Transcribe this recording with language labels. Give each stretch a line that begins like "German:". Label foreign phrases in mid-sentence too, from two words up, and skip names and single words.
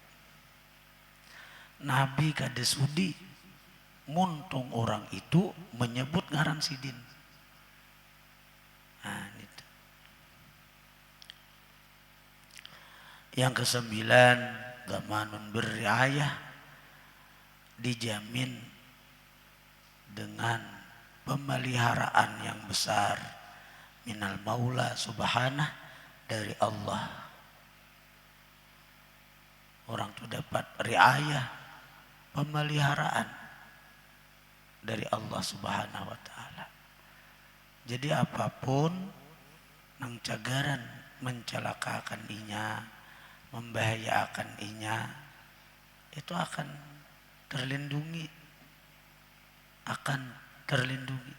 Banjar: Nabi kada sudi muntung orang itu menyebut ngaran sidin.
Indonesian: Nah, itu. Yang kesembilan,
Arabic: ضمان بالرعاية,
Indonesian: dijamin dengan pemeliharaan yang besar
Arabic: من المولى سبحانه,
Indonesian: dari Allah. Orang itu dapat riayah, pemeliharaan dari Allah
Arabic: سبحانه وتعالى.
Banjar: Jadi apapun nang cagaran mencelakakan inya, membahayakan inya, itu akan terlindungi, akan terlindungi.